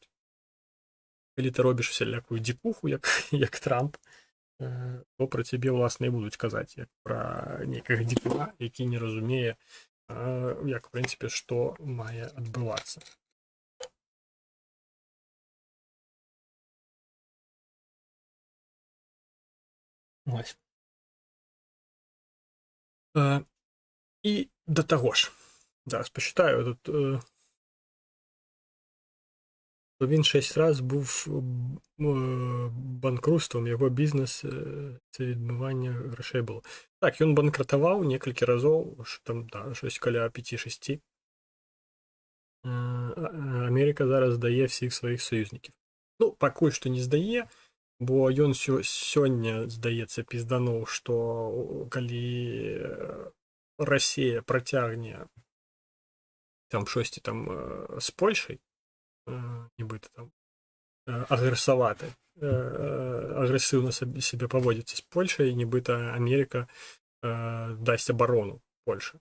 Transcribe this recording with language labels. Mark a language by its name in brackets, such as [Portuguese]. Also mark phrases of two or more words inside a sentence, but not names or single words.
[Belarusian] Калі ты робіш усялякую дзікуху, як Трамп, то пра цябе, ўласна, і будуць казаць, як пра нейкага дзікуна, які не разумее, як, в прынцыпе, што мае адбывацца. Ось. І да таго ж, зараз пачытаю, [Ukrainian] тут він 6 раз був банкрутством, яго бізнес це відмывання грошей было. [Belarusian] Так, ён банкратаваў некалькі разоў, там, да, щось каля 5-6. [Ukrainian] Америка зараз здае всіх сваіх саюзніків. [Belarusian] Ну, пакуль што не здае, бо ён сёння, здаецца, піздануў, што калі Расія працягне там штосьці там з Польшай, нібыта там агрэсыўна сябе паводзіцца з Польшай, нібыта Америка дасць абарону Польшы.